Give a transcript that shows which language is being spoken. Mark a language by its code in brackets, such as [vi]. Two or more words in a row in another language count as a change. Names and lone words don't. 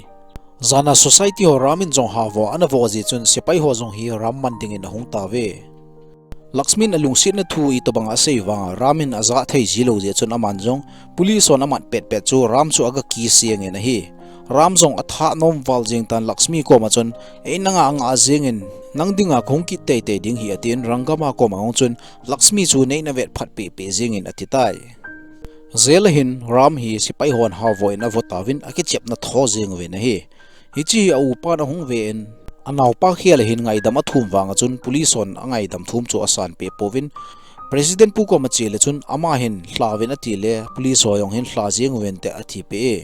[tcz] zana society ho ramin jong ha vo ana vo ji chun sipai ho jong hi ram man ding in hung ta ve Lakshmin alung sit na thu i to bang asei wanga ramin aza thei zilo je chun aman jong police on aman pet pet chu ram chu aga ki siang en hi ram jong atha nom wal jing tan Lakshmi ko ma chun e nanga anga jing en nang dinga khong ki te te ding hi atin rangama ko ma ong chun Lakshmi chu nei na vet phat pe pe jing in atitai zelahin ram hi sipai hon ha voi na votawin aki chep na tho jing ve na hi chi au pa na hung ve en anaw pa khial hin ngai dam athum wanga chun police on angai dam thum chu asan pe povin president pu ko ma chele chun ama hin hlawin ati le police hoyong hin hla jing wen te athi pe